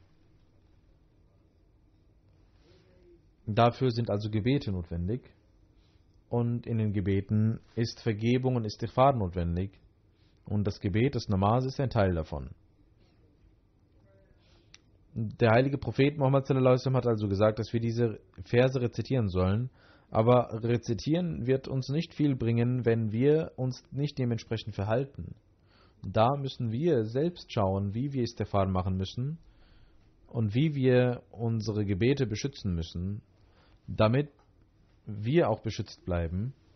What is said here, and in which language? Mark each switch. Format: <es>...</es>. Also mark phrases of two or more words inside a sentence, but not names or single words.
<de>Dafür sind also Gebete notwendig. Und in den Gebeten ist Vergebung und Istighfar notwendig. Und das Gebet des Namaz ist ein Teil davon. Der heilige Prophet Muhammad</de> <ar>صلى الله عليه وسلم</ar> <de>hat also gesagt, dass wir diese Verse rezitieren sollen. Aber rezitieren wird uns nicht viel bringen, wenn wir uns nicht dementsprechend verhalten. Da müssen wir selbst schauen, wie wir Istighfar machen müssen und wie wir unsere Gebete beschützen müssen, damit wir auch beschützt bleiben.</de>